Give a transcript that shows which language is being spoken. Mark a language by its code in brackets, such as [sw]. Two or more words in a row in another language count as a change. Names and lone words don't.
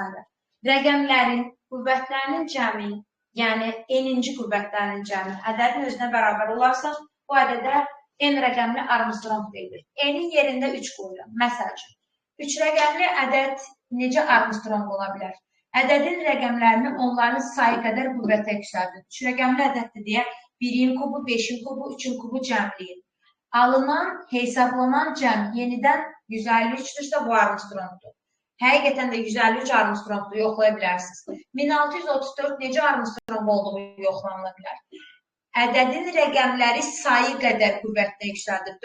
[az] Rəqəmlərin qüvvətlərinin cəmi, yəni n-ci qüvvətlərinin cəmi ədədin özünə bərabər olarsa, bu ədədə n rəqəmli Armstrong deyilir. N-in yerində 3 qoyuram. Məsəl üçün, 3 rəqəmli ədəd necə Armstrong ola bilər? Ədədin rəqəmlərini onların sayı qədər qüvvətə yüksəldir. 3 rəqəmli ədəddir deyə 1-in kubu, 5-in kubu, 3-in kubu cəmləyin. Alınan, hesablanan cəm yenidən 153-dürsə bu Armstrongdur. Həqiqətən də 153 Armstrongdur, yoxlaya bilərsiniz. 1634 necə Armstrong olduğu yoxlanıla bilər. Ədədin rəqəmləri sayı qədər qüvvətə yüksəldir.